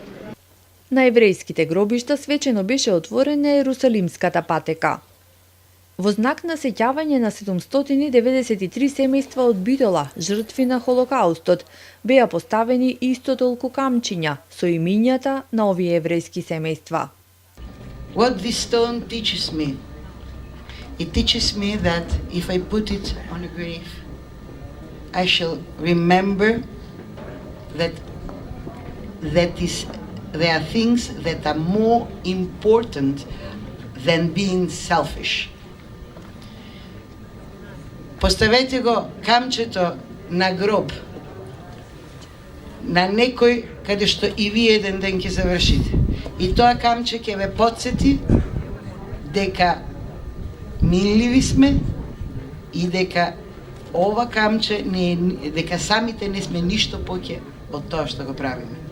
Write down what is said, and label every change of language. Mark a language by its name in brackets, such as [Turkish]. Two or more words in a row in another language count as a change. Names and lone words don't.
[Macedonian] На еврејските гробишта свечено беше отворена Ерусалимската патека. Во знак на сеќавање на 793 семејства од Битола, жртви на Холокаустот, беа поставени исто толку камчиња со имињата на овие еврејски семејства. [English] What this stone teaches me, it teaches me that if I put it on a grave, I shall remember that there are things that are more important than being selfish. [Macedonian] Поставете го камчето на гроб на некој каде што и вие еден ден ќе завршите. И тоа камче ќе ве потсети дека милливи сме и дека ова камче не е, дека самите не сме ништо поќе од тоа што го правиме.